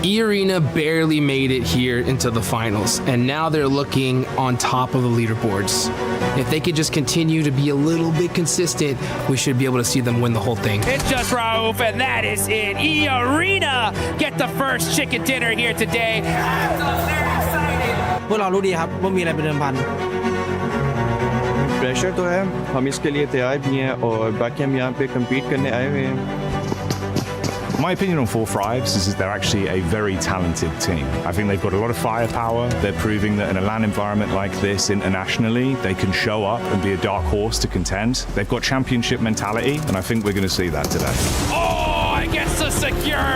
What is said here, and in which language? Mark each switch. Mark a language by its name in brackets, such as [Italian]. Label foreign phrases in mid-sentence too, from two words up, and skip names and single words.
[English] E-Arena barely made it here into the finals, and now they're looking on top of the leaderboards. If they could just continue to be a little bit consistent, we should be able to see them win the whole thing. It's just Raouf, and that is it. E-Arena get the first chicken dinner here today. They're excited. [Thai] พวกเรารู้ดีครับว่ามีอะไรเป็นเดิมพัน [Hindi] प्रेशर तो है हम इसके लिए तैयार भी हैं और बाकी हम यहाँ पे compete करने आए हुए हैं [English] My opinion on Four Fives is that they're actually a very talented team. I think they've got a lot of firepower. They're proving that in a LAN environment like this internationally, they can show up and be a dark horse to contend. They've got championship mentality, and I think we're going to see that today. Oh, it gets the secure.